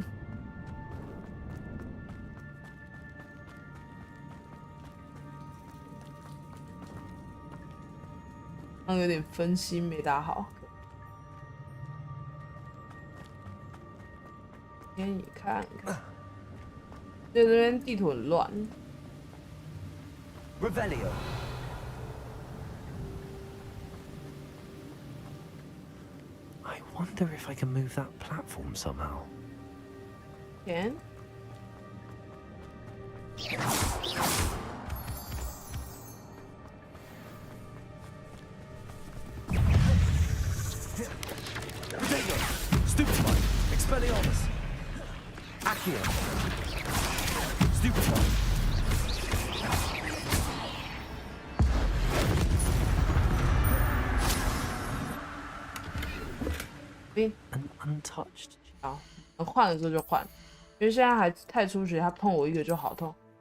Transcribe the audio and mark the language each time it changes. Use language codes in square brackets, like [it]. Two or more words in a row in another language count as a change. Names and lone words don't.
[zh] 刚有点分心没打好。给你看看，对，这边地图很乱。 [en] Revelio. I wonder if I can move that platform somehow. Can? Stupefy. Expelliarmus. Accio. Stupefy. An untouched. [zh] 好，能换的时候就换，因为现在还太出血，他碰我一个就好痛。